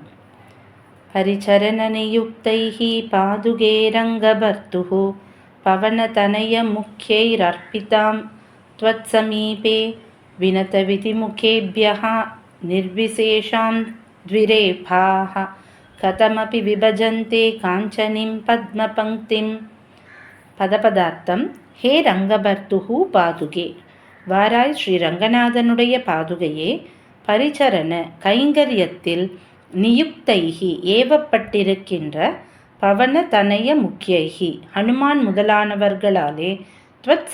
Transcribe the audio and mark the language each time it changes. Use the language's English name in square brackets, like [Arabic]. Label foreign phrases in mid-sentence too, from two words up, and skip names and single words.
[Sanskrit] परिचरणनियुक्तैः पादुके रङ्गभर्तुः पवनतनयमुख्यैरर्पितां त्वत्समीपे विनतविधिमुखेभ्यः निर्विशेषां द्विरेफाः कथमपि विभजन्ते काञ्चनीं पद्मपङ्क्तिं. [Tamil] பதபதார்த்தம். [Sanskrit] हे रङ्गभर्तुः पादुके, [Tamil] வாராய் ஸ்ரீ ரங்கநாதனுடைய பாதுகையே. பரிச்சரண கைங்கரியத்தில் நியுக்தைஹி ஏவப்பட்டிருக்கின்ற [Sanskrit] पवन तनय मुख्यैः [Tamil] ஹனுமான் முதலானவர்களாலே த்வத்